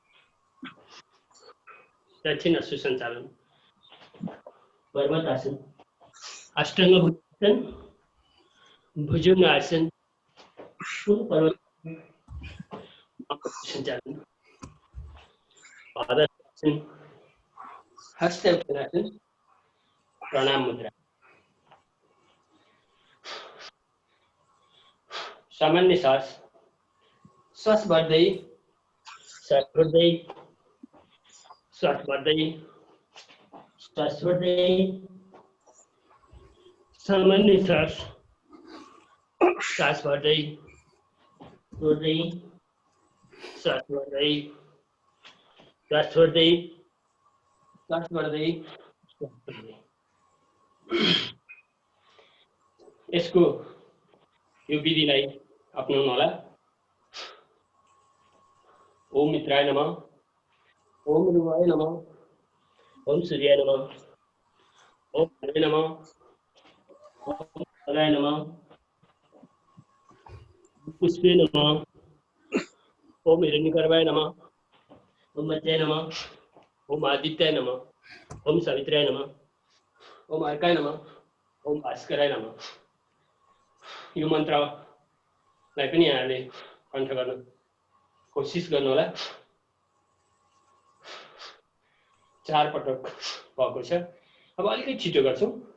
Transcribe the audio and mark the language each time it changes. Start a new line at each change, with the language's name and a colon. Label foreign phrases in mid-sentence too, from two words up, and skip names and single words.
Nepali: दक्षिण सुसंचालन पर्वतासन अष्टांग भुजंगासन भुजंगासन पर्वत संचालन पादस्थ आसन हस्त उत्थानासन प्राणायाम मुद्रा। सामान्य श्वास बढ्दै श्वास बढ्दै श्वास बढ्दै श्वास बढ्दै सामान्य श्वास बढ्दै छोड्दै श्वास बढ्दै श्वास छोड्दै श्वास बढ्दै श्वास छोड्दै। यसको यो विधिलाई अपनाउनु होला।
Sanskrit: ओम मित्राय नमः, ओम रुवाय नमः, ओम सूर्याय नमः, ओम हरे नमः, ओम हराय नमः, पुष्पे नमः, ओम हिरण्यगर्भाय नमः, ओम मत्याय नमः, ओम आदित्याय नमः, ओम सावित्र्याय नमः, ओम अर्काय नमः, ओम भास्कराय नमः।
Nepali: यो मन्त्रलाई पनि यहाँले कण्ठ गर्न कोशिश गर्नु होला। 4 पटक भएको छ। अब अलिकति छिटो गर्छौं।